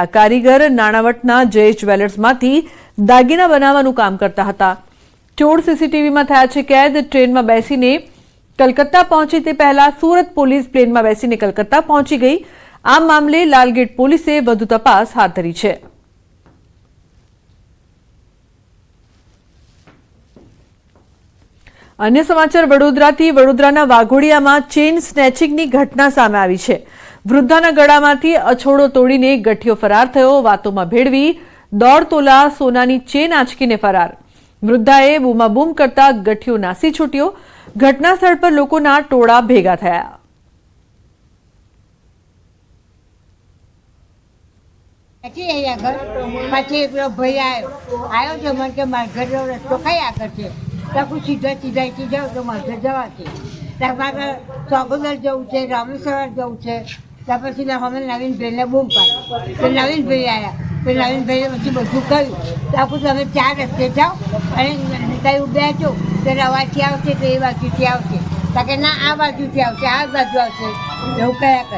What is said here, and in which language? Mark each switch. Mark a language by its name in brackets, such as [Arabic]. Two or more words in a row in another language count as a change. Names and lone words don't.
[Gujarati] કારીગર નાણાવટના જયેશ જ્વેલર્સમાંથી દાગીના બનાવવાનું કામ કરતા હતા। ચોર સીસીટીવીમાં થયા છે કેદ। ટ્રેનમાં બેસીને કલકત્તા પહોંચે તે પહેલા સુરત પોલીસ પ્લેનમાં બેસીને કલકત્તા પહોંચી ગઈ। આ મામલે લાલગેટ પોલીસે વધુ તપાસ હાથ ધરી છે। અન્ય સમાચાર વડોદરાથી। વડોદરાના વાઘોડિયામાં ચેન સ્નેચિંગની ઘટના સામે આવી છે। વૃદ્ધાના ગળામાંથી અછોડો તોડીને ગઠિયો ફરાર થયો। વાતોમાં ભેડવી 1.5 તોલા સોનાની ચેન આંચકીને ફરાર। વૃદ્ધાએ બૂમાબૂમ કરતા ગઠિયો નાસી છૂટ્યો। ઘટના સ્થળ પર લોકોના ટોળા ભેગા થયા। સીધા જાઓ તો મારે જવા ચોગોદર જવું છે, રામેશ્વર જવું છે। ત્યાર પછી અમે નવીનભાઈને બૂમ પાડી તો નવીનભાઈ આવ્યા તો નવીનભાઈએ પછી બધું કહ્યું। ત્યાં પછી અમે 4 રસ્તે જાઓ અને કંઈ ઉભ્યા છો તો રવાથી આવશે તો એ બાજુથી આવશે, કારણ કે ના આ બાજુથી આવશે, આ બાજુ આવશે, એવું કયા કરે।